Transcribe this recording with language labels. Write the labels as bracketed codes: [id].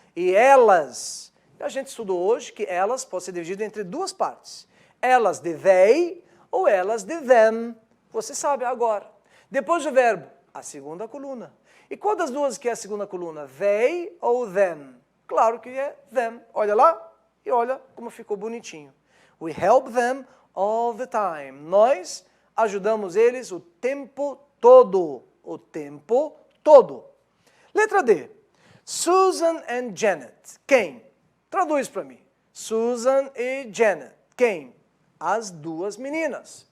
[pt] E elas. A gente estudou hoje que elas podem ser divididas entre duas partes. Elas de they ou elas de them. Você sabe agora. Depois do verbo, a segunda coluna. E qual das duas que é a segunda coluna? They ou them? Claro que é them. Olha lá e olha como ficou bonitinho. [en] We help them all the time. [pt] Nós ajudamos eles o tempo todo. O tempo todo. Letra D. Susan and Janet. Quem? Traduz para mim. Susan e Janet. Quem? As duas meninas.